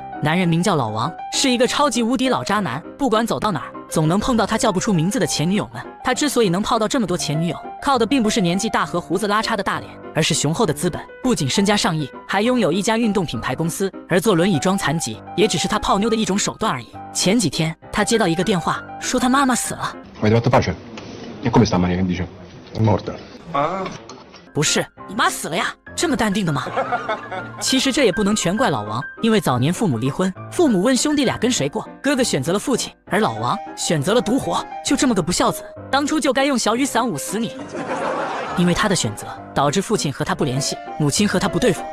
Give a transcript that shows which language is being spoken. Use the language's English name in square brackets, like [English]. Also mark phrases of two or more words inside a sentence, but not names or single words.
[Chinese] 男人名叫老王，是一个超级无敌老渣男，不管走到哪儿，总能碰到他叫不出名字的前女友们。他之所以能泡到这么多前女友，靠的并不是年纪大和胡子拉碴的大脸，而是雄厚的资本。不仅身家上亿，还拥有一家运动品牌公司。而坐轮椅装残疾，也只是他泡妞的一种手段而已。前几天，他接到一个电话，说他妈妈死了。 [Italian] Avete fatto pace? E come sta Maria che dice? È morta. [Chinese] 不是，你妈死了呀？这么淡定的吗？其实这也不能全怪老王，因为早年父母离婚，父母问兄弟俩跟谁过，哥哥选择了父亲，而老王选择了独活。就这么个不孝子，当初就该用小雨伞捂死你。因为他的选择，导致父亲和他不联系，母亲和他不对付。